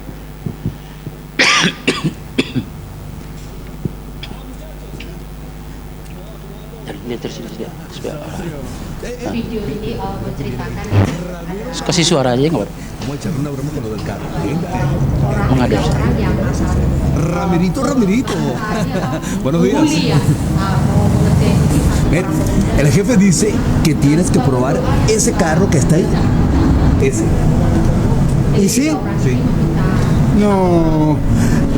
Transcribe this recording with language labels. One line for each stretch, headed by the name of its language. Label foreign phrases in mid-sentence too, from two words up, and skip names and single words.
Indonesian: Video ini menceritakan kasih suara aja nggak? orang yang
Spanish: Ramirito. Buenos días. El jefe dice que tienes que probar ese carro que está ahí. Ese. ¿Y sí? Sí. No.